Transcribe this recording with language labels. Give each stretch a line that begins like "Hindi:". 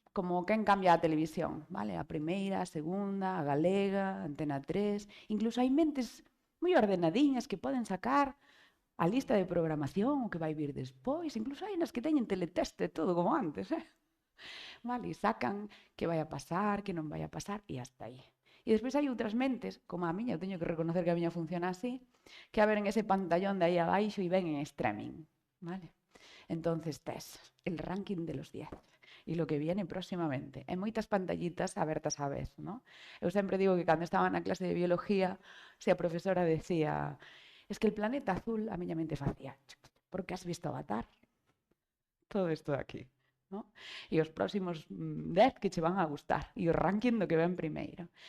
Galician: como quen cambia a televisión, vale? A primeira, a segunda, a galega, a Antena 3, incluso hai mentes moi ordenadiñas que poden sacar a lista de programación, o que vai vir despois, incluso hai nas que teñen teleteste todo como antes, vale? E sacan que vai a pasar, que non vai a pasar, e hasta aí. E despois hai outras mentes, como a miña, eu teño que reconocer que a miña funciona así, que a ver en ese pantallón de aí abaixo e ven en streaming, vale?
Spanish: Entonces tes el ranking de los 10 y lo que viene próximamente.
Galician: En moitas pantallitas abertas á vez, ¿no? Eu sempre digo que cando estaba na clase de biología, se a profesora decía,
Spanish: es que el planeta azul,
Galician: a miña mente facía,
Spanish: porque has visto Avatar?
Galician: Todo isto de aquí, ¿no? E os próximos 10 que che van a gustar e o ranking do que ven primeiro.